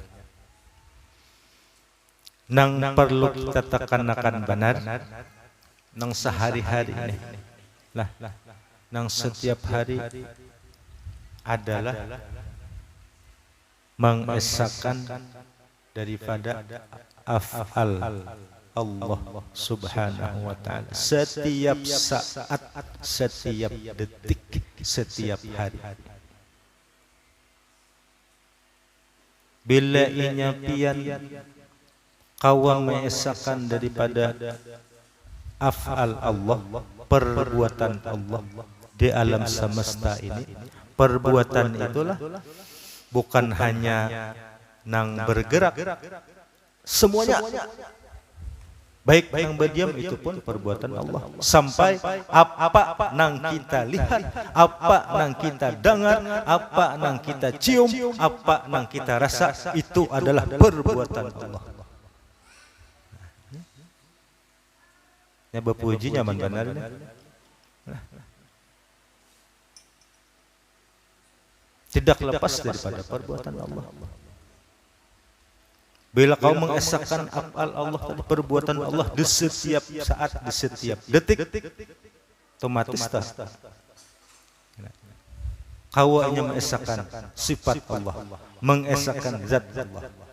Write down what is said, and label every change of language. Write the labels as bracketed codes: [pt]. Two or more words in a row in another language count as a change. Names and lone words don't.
[id] Nang perlu kita tekankan benar, nang sehari-hari ini, nang setiap hari adalah mengesahkan daripada af'al Allah [ar] سبحانه وتعالى [id] setiap saat, setiap detik, setiap hari. [bjn] Bila inya pian kawang mengesahkan daripada af'al Allah, [id] perbuatan Allah di alam semesta ini, perbuatan itulah bukan hanya nang bergerak, semuanya, baik yang berdiam itu pun perbuatan Allah. Sampai apa nang kita lihat, apa nang kita dengar, apa nang kita cium, apa nang kita rasa, itu adalah perbuatan Allah. [bjn] Ya berpuji nyaman benar ini. [id] Tidak lepas daripada perbuatan Allah. Bila kau mengesahkan af'al Allah, perbuatan Allah di setiap saat, di setiap detik, otomatis kau hanya mengesahkan sifat Allah, mengesahkan zat Allah.